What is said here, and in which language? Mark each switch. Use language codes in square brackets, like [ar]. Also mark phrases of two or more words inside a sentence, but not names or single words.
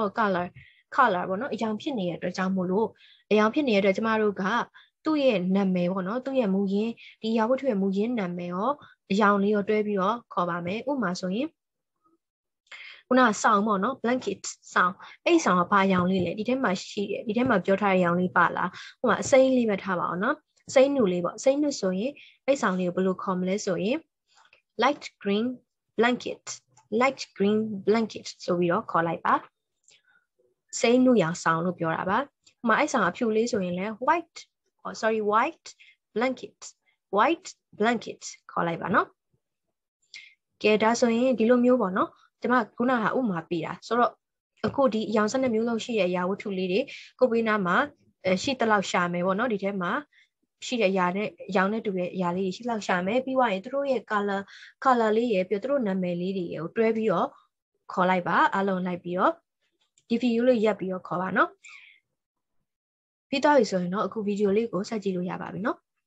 [my] color ပေါ့နော်အရောင်ဖြစ်နေတဲ့အတွက်ကြောင့်မို့လို့အရောင်ဖြစ်နေတဲ့အတွက်ကျမတို့ကသူ့ရဲ့နာမည်ပေါ့နော်သူ့ရဲ့မူရင်းဒီရာဝတ္ထုရဲ့မူရင်းနာမည်ရောအရောင်လေးရောတွဲပြီးတော့ခေါ်ပါမယ်ဥပမာဆိုရင်ခုနဆောင်းပေါ့နော် blanket ဆောင်းအဲ့ဆောင်းကဘာအရောင်လေးလဲဒီထဲမှာရှိတယ်ဒီထဲမှာပြောထားတဲ့အရောင်လေးပါလားဟိုမှာအစိမ်းလေးပဲထားပါအောင်နော်အစိမ်းနုလေးပေါ့အစိမ်းနုဆိုရင်အဲ့ဆောင်းလေးကိုဘယ်လိုခေါ်မလဲဆိုရင် [en] light green blanket [my] ဆိုပြီးတော့ခေါ်လိုက်ပါစိမ်းနုရောင်ဆောင်းလို့ပြောတာပါဟိုမှာအဲ့ဆောင်းအဖြူလေးဆိုရင်လည်း [en] white blanket [my] ခေါ်လိုက်ပါနော်ကဲဒါဆိုရင်ဒီ လိုမျိုးပေါ့နော်ကျွန်မခုနကဥမာပေးတာဆိုတော့အခုဒီအရောင်12မျိုးလုံးရှိတဲ့အရာဝတ္ထုလေးတွေကိုပေးနာမှာရှိတလောက်ရှာမယ်ပေါ့နော်ဒီထဲမှာရှိတဲ့အရာနဲ့ရောင်နဲ့တူတဲ့အရာလေးတွေရှိလောက်ရှာမယ်ပြီးသွားရင်သူတို့ရဲ့ color လေးရဲ့ပြီးသူတို့နာမည်လေးတွေကိုတွဲပြီးတော့ခေါ်လိုက်ပါအလုံးလိုက်ပြီးတော့ဒီဗီဒီယိုလေးရပ်ပြီးတော့ခေါ်ပါနော်ပြီးသွားပြီဆိုရင်တော့အခုဗီဒီယိုလေးကိုဆက်ကြည့်လို့ရပါပြီနော်